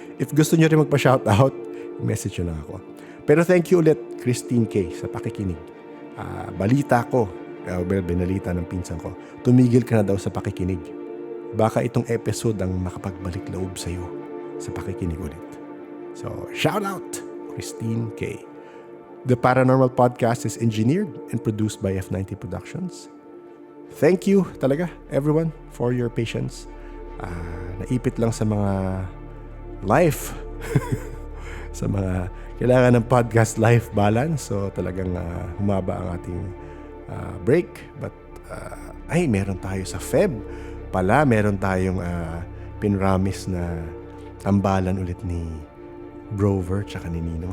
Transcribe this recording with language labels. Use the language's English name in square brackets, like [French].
[Filipino] If gusto nyo rin magpa-shoutout, message nyo lang ako. Pero thank you ulit, Christine K, sa pakikinig. Balita ko, binalita ng pinsan ko, tumigil ka na daw sa pakikinig. Baka itong episode ang makapagbalik loob sa'yo sa pakikinig ulit. So, shoutout, Christine K. [English] The Paranormal Podcast is engineered and produced by F90 Productions. Thank you talaga, everyone, for your patience. [Filipino] Naipit lang sa mga life, sa mga kailangan ng podcast life balance. So talagang humaba ang ating break. But meron tayo sa Feb pala, meron tayong pinramis na tambalan ulit ni Brover tsaka ni Ninong.